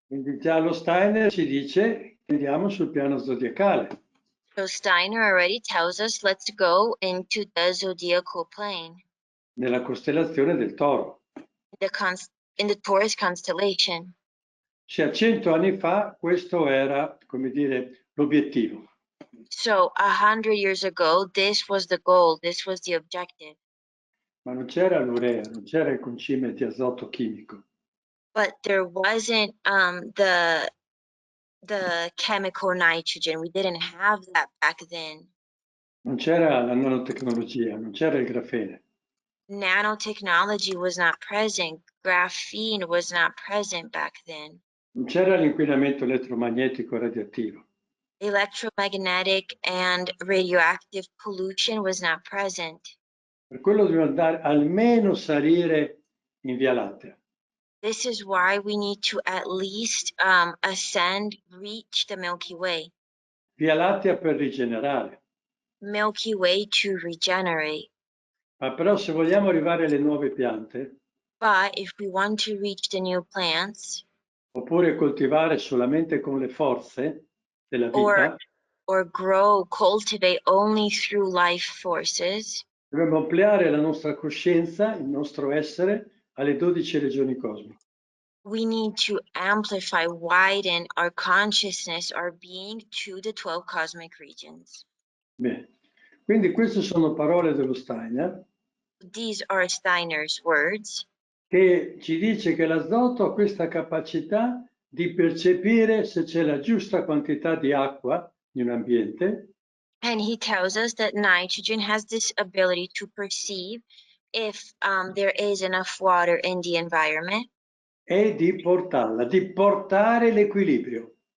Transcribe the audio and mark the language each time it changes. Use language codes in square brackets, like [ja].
[it] Quindi già lo Steiner ci dice che andiamo sul piano zodiacale. [en] So Steiner already tells us, let's go into the zodiacal plane, [it] Nella costellazione del Toro. [en] in the Taurus constellation. [it] Cioè, 100 anni fa questo era, come dire, l'obiettivo. [en] So 100 years ago, this was the goal, this was the objective. [it] Ma non c'era l'urea, non c'era il concime di azoto chimico. [en] But there wasn't the chemical nitrogen. We didn't have that back then. [it] Non c'era la nanotecnologia, non c'era il grafene. [en] Nanotechnology was not present. Graphene was not present back then. [it] Non c'era l'inquinamento elettromagnetico radioattivo. [en] Electromagnetic and radioactive pollution was not present. [it] Per quello dobbiamo andare almeno salire in Via Lattea. [en] This is why we need to at least ascend, reach the Milky Way. [it] Via Lattea per rigenerare. [en] Milky Way to regenerate. [it] Ma però se vogliamo arrivare alle nuove piante, [en] But if we want to reach the new plants, [it] oppure coltivare solamente con le forze della vita, [en] or grow, cultivate only through life forces, [it] dobbiamo ampliare la nostra coscienza, il nostro essere, alle 12 regioni cosmiche. [en] we need to amplify, widen our consciousness, our being to the 12 cosmic regions. [it] Bene, quindi queste sono parole dello Steiner, [en] These are Steiner's words, [it] che ci dice che l'azoto ha questa capacità di percepire se c'è la giusta quantità di acqua in un ambiente, [en] and he tells us that nitrogen has this ability to perceive if there is enough water in the environment, [it] e di portarla, di portare l'equilibrio.